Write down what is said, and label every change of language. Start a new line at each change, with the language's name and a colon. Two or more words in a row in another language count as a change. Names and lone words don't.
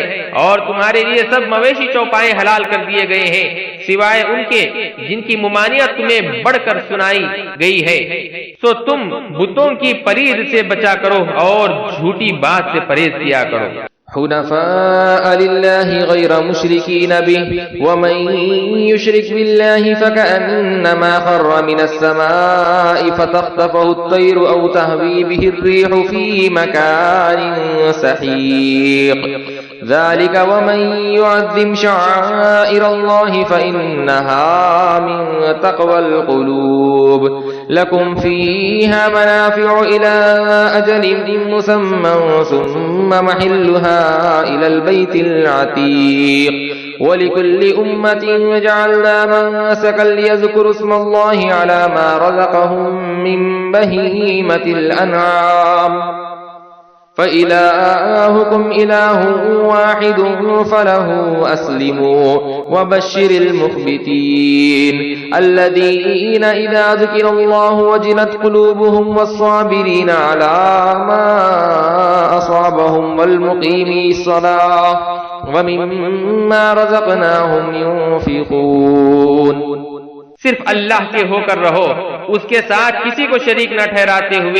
Urdu: اور تمہارے لیے سب مویشی چوپائے حلال کر دیے گئے ہیں سوائے ان کے جن کی ممانعت تمہیں بڑھ کر سنائی گئی ہے. سو تم بتوں کی پرید سے بچا کرو اور جھوٹی بات سے پرہیز کیا کرو.
Arabic: حنفاء لله غير مشركين به ومن يشرك بالله فكأنما خر من السماء فتخطفه الطير أو تهوي به الريح في مكان سحيق ذلك ومن يعظم شعائر الله فإنها من تقوى القلوب لكم فيها منافع إلى أجل مسمى ثم محلها إلى البيت العتيق ولكل أمة جعلنا منسكا ليذكروا اسم الله على ما رزقهم من بهيمة الأنعام فإلهكم إله واحد فله أسلموا وبشر المخبتين الذين إذا ذكر الله وجلت قلوبهم والصابرين على ما أصابهم والمقيمي الصلاة ومما رزقناهم ينفقون.
Urdu: صرف اللہ کے ہو کر رہو، اس کے ساتھ کسی کو شریک نہ ٹھہراتے ہوئے.